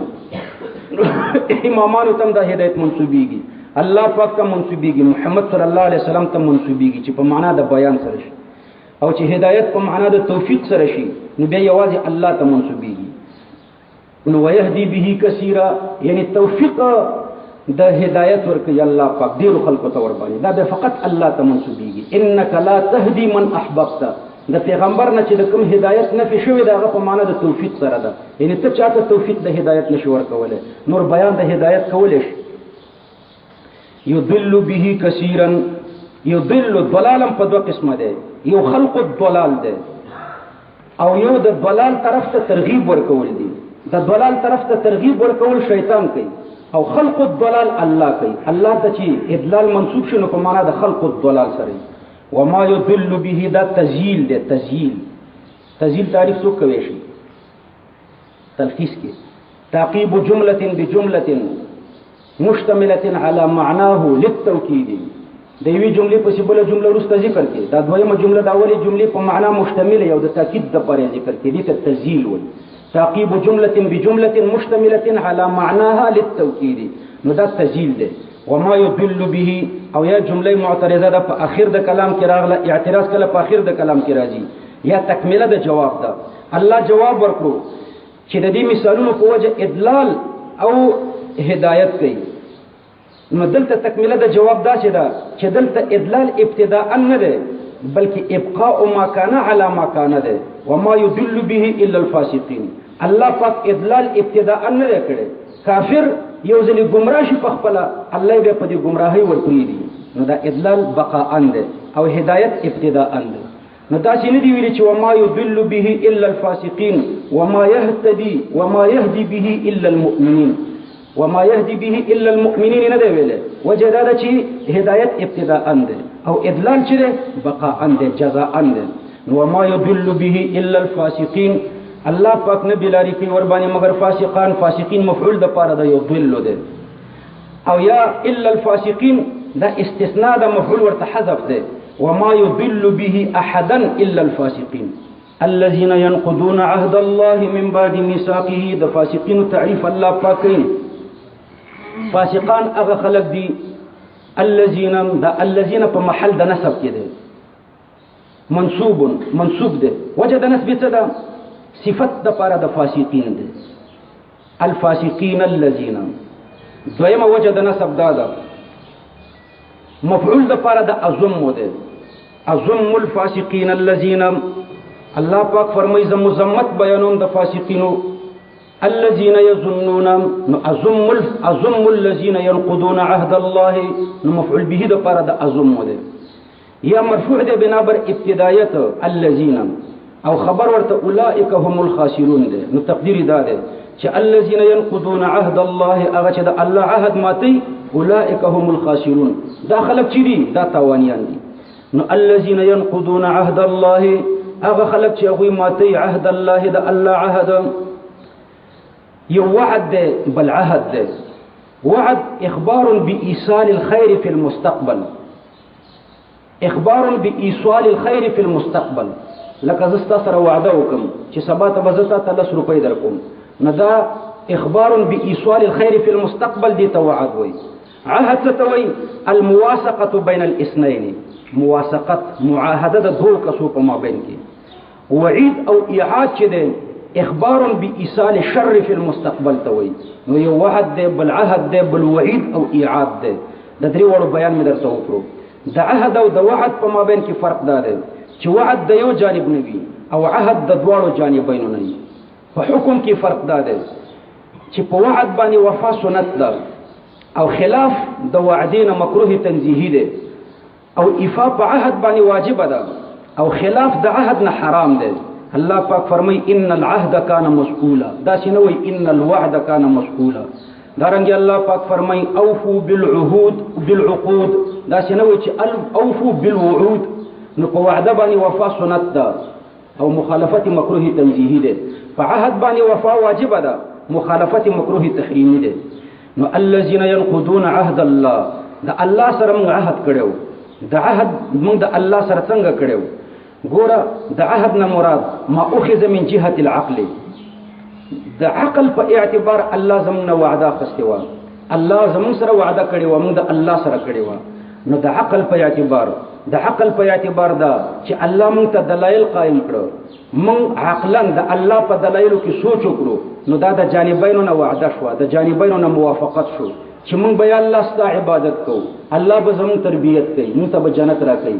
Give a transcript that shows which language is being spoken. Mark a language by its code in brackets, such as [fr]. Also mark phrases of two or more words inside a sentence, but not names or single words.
[ps] امامانو ته د هدایت منسوبيږي، الله پاک ته منسوبيږي، محمد [ar] صلی الله علیه وسلم [ps] ته منسوبيږي چې په معنا د بیان سره شي. او چې هدایت په معنا د توفیق سره شي نو بیا یوازې الله ته منسوبيږي. نو [ar] ويهدي به کثیرا [ps] یعنی توفیق د هدایت ورکړي الله پاک ډیر خلکو ته ور باندې دا به فقط الله ته منسوبيږي [ar] انك لا تهدي من احببت [ps] د پیغمبر نه چې د کوم هدایت نه شوی دا په معنا د توفیق سره ده یعنی ته چاته توفیق د هدایت نشو ورکولای نور بیان د هدایت کولې [ar] يضل به كثيرا يضل ضلالا [ps] په دوه قسمه ده یو [ar] خلق الضلال [ps] ده او یو د ضلال طرف ته ترغیب ورکول دي د ضلال طرف ته ترغیب ورکول شیطان کوي او [ar] خلق الضلال [ps] الله کوي الله ته چې اضلال منسوب شنو په معنا د [ar] خلق الضلال [ps] سره [ar] وما يضل به [ps] دا تزييل ده تزييل تعریف څوک کوي شي تلخیص کې [ar] تعقیب جمله بجمله مشتمله على معناه للتوكيد [ps] د یوې جملې په بل جمله وروسته ذکر کې دا دویمه جمله د اولې جملې په معنا مشتمله یو د تاکید د پاره ذکر کې دي ته تزييل وایي [ar] تعقیب جمله بجمله مشتمله على معناها للتوكيد [ps] نو دا تزييل ده [ar] وما يضل به [ps] او یا جمله معترضه ده په اخر د کلام کې راغله اعتراض کله په اخر د کلام کې راځي یا تکمله د جواب ده الله جواب ورکړو چې د دې مثالونو په وجه اضلال او هدایت کوي نو دلته تکمله د جواب دا چې دلته اضلال ابتداء نه ده بلکې ابقاء [ar] ما كان على ما كان [ps] ده [ar] وما يضل به الا الفاسقين [ps] الله پاک اضلال ابتداء نه کړي کافر یو ځلې گمراه شي په خپل الله به په دې گمراهي ورکړي دي نو دا اضلال بقاء ده او هدایت ابتداء ده نو دا چې نه دی ویلي چې [ar] وما يضل به الا الفاسقين وما يهدي به الا المؤمنين وما يهدي به الا المؤمنين [ps] نه دی ویل وجه دا چې هدایت ابتداء ده او اضلال چې ده بقاء ده جزاء ده [ar] وما يضل به الا الفاسقين [ps] الله پاک نه بلاری کوي ور باندې مگر فاسقین مفعول د پاره د یضل ده او یا [ar] الا الفاسقين [ps] دا استثناء د مفعول ورته حذف ده [ar] وما يضل به احدا الا الفاسقين الذين ينقضون عهد الله من بعد ميثاقه [ps] د فاسقين تعریف الله پاک کوي فاسقان هغه خلق دي الذين په محل د نسب کې ده منصوب ده وجه د نسب څه ده صفت د پاره د فاسقین ده [ar] الفاسقین الذين [ps] دویمه وجه د نسب ده مفعول د پاره د اعظم ده [ar] اعظم الفاسقین الذين [ps] الله پاک فرمایي ز مزمت بیانون د فاسقینو [ar] الذين يظنون اعظم الذين ينقضون عهد الله مفعول به [ps] د پاره د اعظم ده یا مرفوع ده بنابر ابتدایت الذين او خبر ورته [ar] اولئک هم الخاسرون [ps] ده نو تقدیر دا ده چې [ar] الذين ينقضون عهد الله [ps] هغه چې د الله عهد ماتي [ar] اولئک هم الخاسرون [ps] دا خلک چې دي دا تاوانیان دي نو [ar] الذين ينقضون عهد الله [ps] هغه خلک چې هغه ماتي [ar] عهد الله [ps] د الله عهد یو وعد ده بل عهد ده وعد [ar] اخبار بايصال الخير في المستقبل اخبار بايصال الخير في المستقبل [ps] لکه زستا سره وعده وکم چې سبا ته بزتا 10 روپۍ درکوم نه دا [ar] اخبار بايصال الخير في المستقبل [ps] دي توعد وي عهد توي [ar] الموافقه بين الاثنين [ps] موافقه معاهده د دوه کسو په مابین کې وعید او اعاد چې ده [ar] اخبار بايصال الشر في المستقبل [ps] توي نو یو وعد ده بل عهد ده بل وعید او اعاد ده د درې وړو بیان مې درته وکړو د عهد او د وعد په مابین کې فرق ده چې وعد د یو جانب نه وي او عهد د دواړو جانبینو نه وي په حکم کې فرق ده چې په وعد باندې وفا سنت ده او خلاف د وعدین مکروه تنزیهی ده او ایفا په عهد باندې واجب ده او خلاف د عهد نه حرام ده الله پاک فرمای [ar] ان العهد كان مسؤولا [ps] دا شنو [ar] ان الوعد كان مسؤولا [ps] دارنګ الله پاک فرمای [ar] اوفوا بالعقود [ps] دا شنو چې [ar] اوفوا بالوعود [ps] نو په وعده باندې وفا سنت ده او مخالفت مکروه تنزیهی ده په عهد باندې وفا واجب ده مخالفت مکروه تحریمی ده نو [ar] الذين ينقضون عهد الله [ps] دا الله سره موږ عهد کړو دا عهد موږ د الله سره څنګه کړو ګوره د عهد نه مراد [ar] ما اخذ من جهه العقل [ps] د عقل په اعتبار الله زموږ وعده خستوا الله زموږ سره وعده کړی و موږ د الله سره کړی و نو د عقل په اعتبار دا چې الله موږ ته دلایل قائم کړو موږ عقلا د الله په دلایلو کې سوچ وکړو نو دا د جانبینو نه وعده شو د جانبینو نه موافقت شو چې موږ به الله ستاسو عبادت کوو، الله به زموږ تربیت کوي، موږ ته به جنت راکوي.